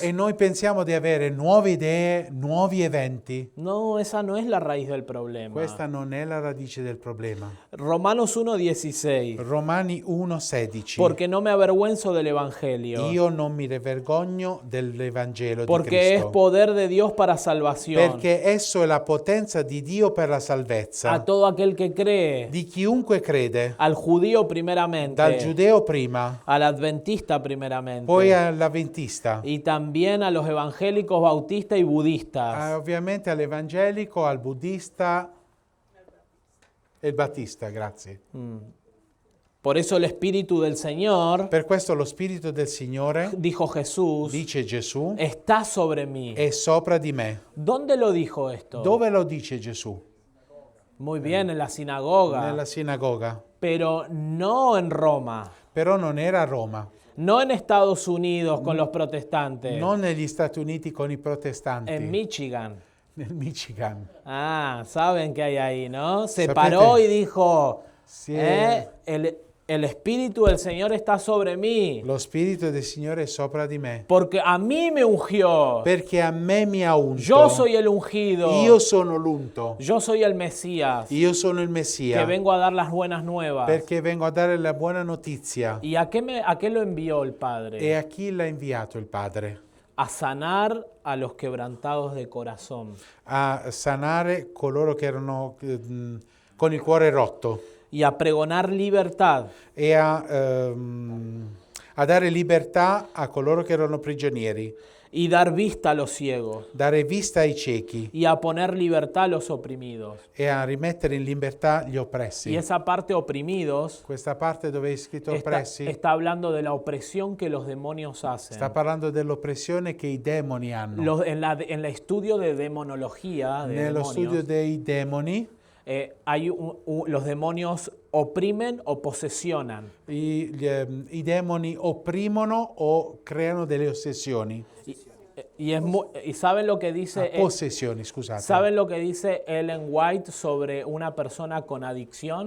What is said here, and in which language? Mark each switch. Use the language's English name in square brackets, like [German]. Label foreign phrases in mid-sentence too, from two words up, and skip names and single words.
[Italian] E noi pensiamo di avere nuove idee, nuovi eventi. [Spanish] No, esa no es la raíz del problema. [Italian] Questa non è la radice del problema. [Spanish] Romanos 1:16. [Italian] Romani 1,16. [Spanish] Porque no me avergüenzo del evangelio. [Italian] Io non mi vergogno dell'Evangelo di [Spanish] Porque es Cristo. poder de Dios para salvación. [Italian] Perché esso è la potenza di Dio per la salvezza [Spanish] A todo aquel que cree. [Italian] di chiunque crede, [Spanish] Al judío primeramente. [Italian] dal giudeo prima, [Spanish] Al adventista primeramente. [Italian] poi all'avventista, [Spanish] Y también a los evangélicos bautistas y budistas. [Italian] ovviamente all'evangelico, al buddista e il battista, grazie. [Spanish] Por eso el Espíritu del Señor, [Italian] Per questo lo Spirito del Signore, [Spanish] dijo Jesús, [Italian] dice Gesù, [Spanish] está sobre mí. [Italian] è sopra di me. [Spanish] ¿Dónde lo dijo esto? [Italian] Dove lo dice Gesù? [Spanish] Muy bien, en la sinagoga. [Italian] Nella sinagoga. [Spanish] Pero no en Roma. [Italian] Però non era a Roma, [Spanish] No en Estados Unidos con los protestantes. [Italian] non negli Stati Uniti con i protestanti, [Spanish] En Michigan. [Italian] nel Michigan. [Spanish] Ah, saben que hay ahí, ¿no? Se [Italian] Sapete. [Spanish] paró y dijo, [Italian] Sì, è- [Spanish] el Espíritu del Señor está sobre mí, [Italian] lo Spirito del Signore è sopra di me, [Spanish] porque a mí me ungió. [Italian] perché a me mi ha unto. [Spanish] Yo soy el ungido. [Italian] Io sono l'unto, [Spanish] Yo soy el Mesías, [Italian] io sono il [Spanish] que [Italian] Messia, [Spanish] vengo a dar las buenas nuevas. [Italian] perché vengo a dare la buona notizia. [Spanish] ¿Y a qué lo envió el Padre? [Italian] E a chi l'ha inviato il Padre? [Spanish] A sanar a los quebrantados de corazón. [Italian] A sanare coloro che erano con il cuore rotto [Spanish] Y a pregonar libertad [Italian] e a dare libertà a coloro che erano prigionieri, [Spanish] y dar vista a los ciegos. [Italian] dare vista ai ciechi [Spanish] Y a poner libertad a los oprimidos. [Italian] e a rimettere in libertà gli oppressi. [Spanish] Y esa parte oprimidos [Italian] Questa parte dove è scritto [Spanish] está, [Italian] oppressi [Spanish] está hablando de la opresión que los demonios hacen. [Italian] sta parlando dell'oppressione che i demoni hanno. [Spanish] En el estudio de demonología, de [Italian] Nello [Spanish] demonios, [Italian] studio dei demoni, [Spanish] los demonios oprimen o posesionan. [Italian] i demoni opprimono o creano delle ossessioni. [Spanish] y ¿saben lo que dice [Italian] possessioni, scusate. [Spanish] ¿saben lo que dice Ellen White sobre una persona con adicción?